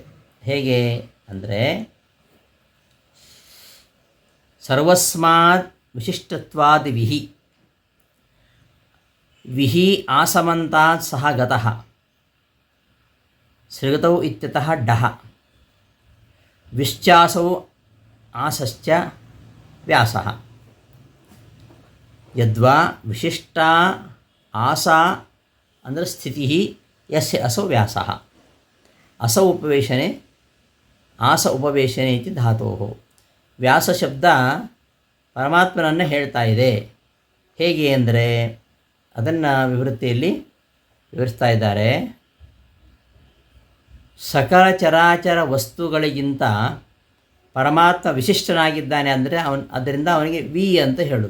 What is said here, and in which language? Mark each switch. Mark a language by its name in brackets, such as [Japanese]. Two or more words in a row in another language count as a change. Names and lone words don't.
[Kannada] ಹೇಗೆ ಅಂದರೆ [Sanskrit] ಸರ್ವಸ್ಮಾತ್ ವಿಶಿಷ್ಟತ್ವಾದ್ ವಿಹಿ ವಿಹಿ ಆಸಮಂತಾತ್ ಸಹ ಗತಃ ಸೃಗತೌ ಇತ್ಯತಃ ಡಃ ವಿಶ್ಚಾಸೌ ಆಸಶ್ಚ ವ್ಯಾಸಃ ಯದ್ವಾ ವಿಶಿಷ್ಟ ಆಸಾ ಅಂದರೆ ಸ್ಥಿತಿ ಯಸ್ಯ ಅಸೌ ವ್ಯಾಸಃ. ಅಸೌ ಉಪವೇಶನೆ ಆಸ ಉಪವೇಶನೆ ಇತಿ ಧಾತೋಃ. [Kannada] ವ್ಯಾಸ ಶಬ್ದ ಪರಮಾತ್ಮನನ್ನು ಹೇಳ್ತಾ ಇದೆ. ಹೇಗೆ ಅಂದರೆ ಅದನ್ನು ವಿವೃತ್ತಿಯಲ್ಲಿ ವಿವರಿಸ್ತಾ ಇದ್ದಾರೆ. ಸಕಲ ಚರಾಚರ ವಸ್ತುಗಳಿಗಿಂತ ಪರಮಾತ್ಮ ವಿಶಿಷ್ಟನಾಗಿದ್ದಾನೆ ಅಂದರೆ ಅದರಿಂದ ಅವನಿಗೆ ವಿ ಅಂತ ಹೇಳೋದು.